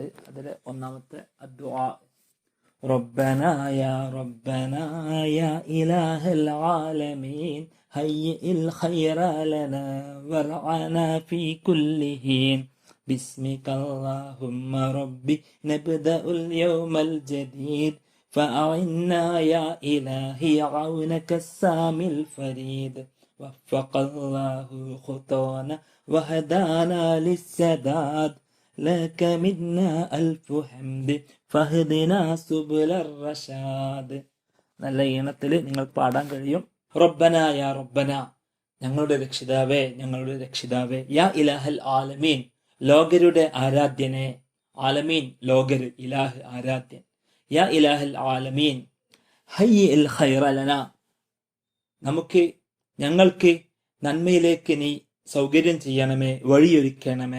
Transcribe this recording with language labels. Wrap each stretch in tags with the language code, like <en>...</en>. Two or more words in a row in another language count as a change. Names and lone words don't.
<ml>അതിലെ 1ാമത്തെ</ml> <ar>الدعاء، ربنا يا ربنا يا إله العالمين هيئ الخير لنا وارعنا في كل حين باسمك اللهم ربي نبدأ اليوم الجديد فأعنا يا إلهي عونك السامي الفريد وفق الله خطانا وهدانا للسداد لك منا ألف حمد فهدنا سبل الرشاد.</ar> <ml>നല്ല ഈണത്തിൽ നിങ്ങൾ പാടാൻ കഴിയും.</ml> <ar>ربنا يا ربنا,</ar> <ml>ഞങ്ങളുടെ രക്ഷിതാവേ, ഞങ്ങളുടെ രക്ഷിതാവേ.</ml> <ar>يا إله العالمين,</ar> <ml>ലോകരുടെ ആരാധ്യനെ. ആലമീൻ ലോകര്, ഇലാഹ് ആരാധ്യൻ.</ml> <ar>يا إله العالمين هيئ الخير لنا,</ar> <ml>ഞങ്ങൾക്ക് നന്മയിലേക്ക് നീ സൗകര്യം ചെയ്യണമേ, വഴിയൊരുക്കണമേ.</ml>